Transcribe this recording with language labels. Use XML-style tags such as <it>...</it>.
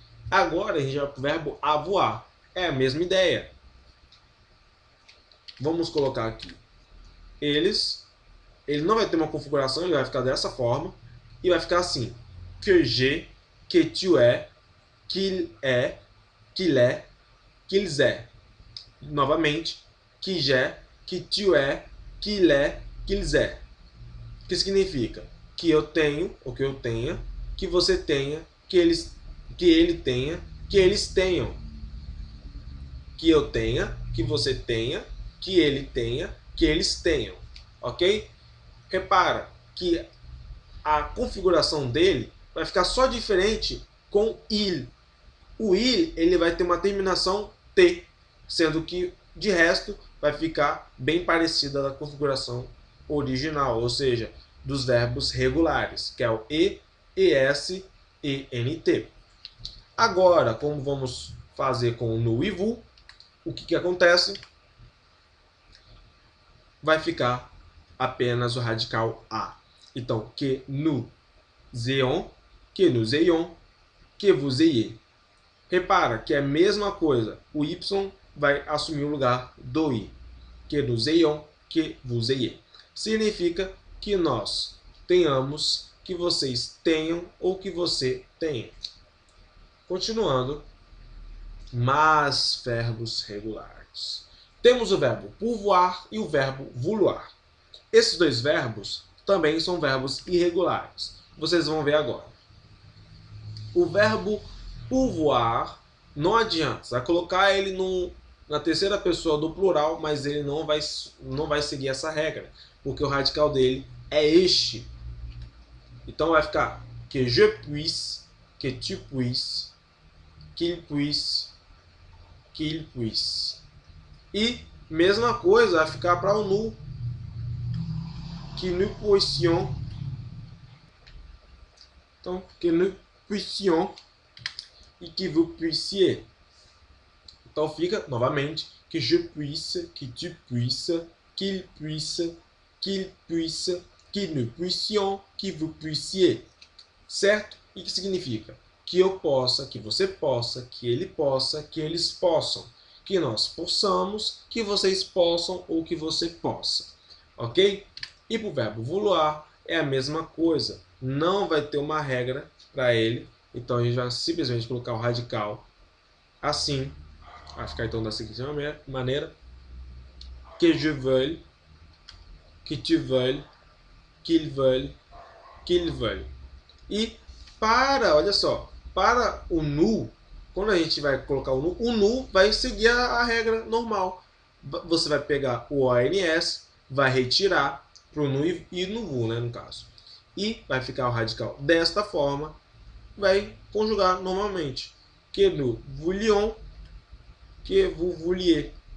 <pt>Agora a gente vai para o verbo avoir, é a mesma ideia. Vamos colocar aqui ele não vai ter uma configuração, ele vai ficar dessa forma, e vai ficar assim,</pt> <fr>que j'ai, que tu es, qu'il est, qu'ils est.</fr> <pt>Novamente,</pt> <fr>que j'ai, que tu es, qu'il est, qu'ils est.</fr> <pt>Que significa que eu tenho, ou que eu tenha, que você tenha, que ele tenha, que eles tenham. Que eu tenha, que você tenha, que ele tenha, que eles tenham. Ok? Repara que a configuração dele vai ficar só diferente com il. O il ele vai ter uma terminação T, sendo que de resto vai ficar bem parecida da configuração original, ou seja, dos verbos regulares, que é o E, ES, ENT. Agora, como vamos fazer com o nous e vous, o que acontece? Vai ficar apenas o radical A. Então,</pt> <fr>que nous ayons, que nous ayons, que vous ayez.</fr> <pt>Repara que é a mesma coisa. O Y vai assumir o lugar do I.</pt> <fr>Que nous ayons, que vous ayez.</fr> <pt>Significa que nós tenhamos, que vocês tenham ou que você tenha. Continuando, mais verbos regulares. Temos o verbo pouvoir e o verbo vouloir. Esses dois verbos também são verbos irregulares. Vocês vão ver agora. O verbo pouvoir não adianta. Você vai colocar ele na terceira pessoa do plural, mas ele não vai seguir essa regra, porque o radical dele é este. Então vai ficar</pt> <fr>que je puisse, que tu puisses, qu'il puisse, qu'il puisse. E mesma coisa vai ficar para o nous, que nous puissions.</fr> <pt>Então,</pt> <fr>que nous puissions</fr> <pt>e</pt> <fr>que vous puissiez.</fr> <pt>Então fica, novamente,</pt> <fr>que je puisse, que tu puisses, qu'il puisse, qu'il puisse, que nous puissions, que vous puissiez.</fr> <pt>Certo? E que significa que eu possa, que você possa, que ele possa, que eles possam, que nós possamos, que vocês possam ou que você possa. Ok? E para o verbo vouloir é a mesma coisa. Não vai ter uma regra para ele. Então a gente vai simplesmente colocar o radical assim. Vai ficar então da seguinte maneira.</pt> <fr>Que je veuille, que tu veuilles, qu'il veuille, qu'il veuille.</fr> <pt>E olha só, para o nu, quando a gente vai colocar o nu vai seguir a regra normal. Você vai pegar o ONS, vai retirar para o nu e no vu, né, no caso. E vai ficar o radical desta forma, vai conjugar normalmente.</pt> <fr>Que nous voulions, que vous vouliez.</fr>